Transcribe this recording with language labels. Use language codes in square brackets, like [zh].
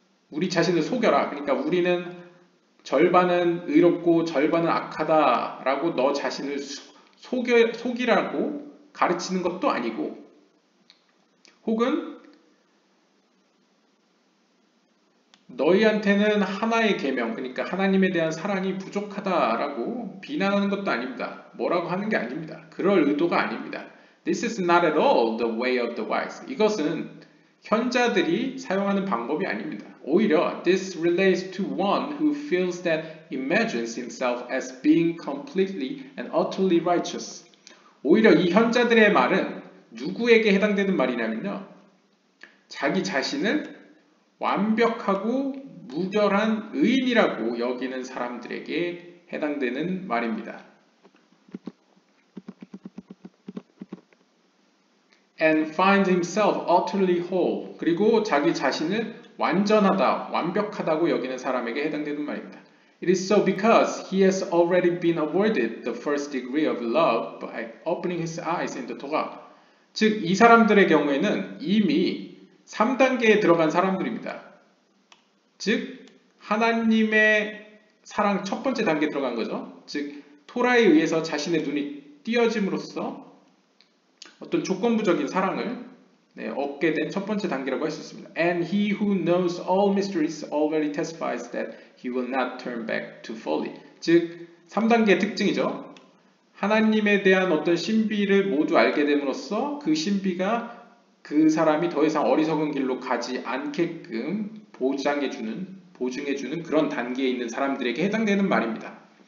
[ko] 우리 자신을 속여라. 그러니까 우리는 절반은 의롭고 절반은 악하다라고 너 자신을 속이라고 가르치는 것도 아니고, 혹은 너희한테는 하나의 계명, 그러니까 하나님에 대한 사랑이 부족하다라고 비난하는 것도 아닙니다. 뭐라고 하는 게 아닙니다. 그럴 의도가 아닙니다. [en] This is not at all the way of the wise. [ko] 이것은 현자들이 사용하는 방법이 아닙니다. 오히려 [en] this relates to one who feels that imagines himself as being completely and utterly righteous. [ko] 오히려 이 현자들의 말은 누구에게 해당되는 말이냐면요. 자기 자신을 완벽하고 무결한 의인이라고 여기는 사람들에게 해당되는 말입니다. [en] And find himself utterly whole. [ko] 그리고 자기 자신을 완전하다, 완벽하다고 여기는 사람에게 해당되는 말입니다. [en] It is so because he has already been awarded the first degree of love by opening his eyes in the Torah. [ko] 즉, 이 사람들의 경우에는 이미 3단계에 들어간 사람들입니다. 즉, 하나님의 사랑 첫 번째 단계에 들어간 거죠. 즉, 토라에 의해서 자신의 눈이 띄어짐으로써 어떤 조건부적인 사랑을 얻게 된 첫 번째 단계라고 할 수 있습니다. [en] And he who knows all mysteries already testifies that he will not turn back to folly. [ko] 즉, 3단계의 특징이죠. 하나님에 대한 어떤 신비를 모두 알게 됨으로써 그 신비가 그 사람이 더 이상 어리석은 길로 가지 않게끔 보증해주는 그런 단계에 있는 사람들에게 해당되는 말입니다.